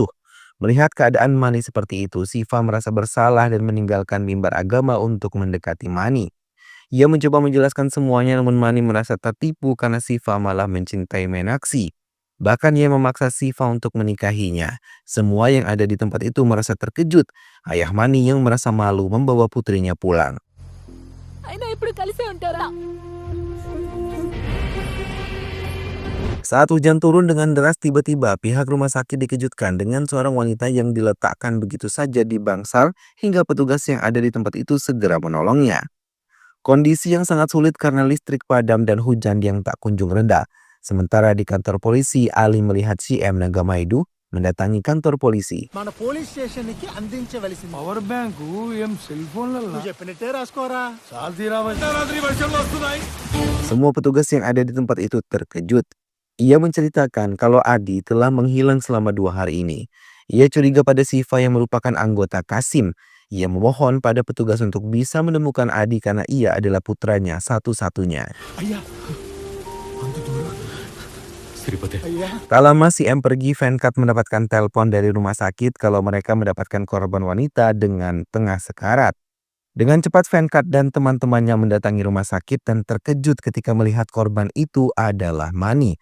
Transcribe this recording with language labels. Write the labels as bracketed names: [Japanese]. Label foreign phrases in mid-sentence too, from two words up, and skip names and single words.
[Indonesian] Melihat keadaan Mani seperti itu, Siva merasa bersalah dan meninggalkan mimbar agama untuk mendekati Mani. Ia mencoba menjelaskan semuanya, namun Mani merasa tertipu karena Siva malah mencintai Menaksi. Bahkan ia memaksa Siva untuk menikahinya. Semua yang ada di tempat itu merasa terkejut. Ayah Mani yang merasa malu membawa putrinya pulang. [Telugu] అయినా ఇప్పుడు కలిసే ఉంటారా? [Indonesian] Saat hujan turun dengan deras, tiba-tiba pihak rumah sakit dikejutkan dengan seorang wanita yang diletakkan begitu saja di bangsal hingga petugas yang ada di tempat itu segera menolongnya. Kondisi yang sangat sulit karena listrik padam dan hujan yang tak kunjung reda. Sementara di kantor polisi, Ali melihat CM Nagamaidu mendatangi kantor polisi. [Telugu] మన [English] police station [Telugu] కి అందించవలసింది [English] power bank [Telugu] ఏం [English] cell phones [Telugu] నువ్వు చెప్పినట్టే రాసుకోరా. రాత్రి వర్షంలో వస్తున్నాయి. [Indonesian] Semua petugas yang ada di tempat itu terkejut. Ia menceritakan kalau Adi telah menghilang selama 2 hari ini. Ia curiga pada Siva yang merupakan anggota Kasim. Ia memohon pada petugas untuk bisa menemukan Adi karena ia adalah putranya satu-satunya. [Telugu] అయ్యా అంత దూరం. [Indonesian] Sripati. Tak lama CM pergi, Venkat mendapatkan telepon dari rumah sakit kalau mereka mendapatkan korban wanita dengan tengah sekarat. Dengan cepat Venkat dan teman-temannya mendatangi rumah sakit dan terkejut ketika melihat korban itu adalah Mani.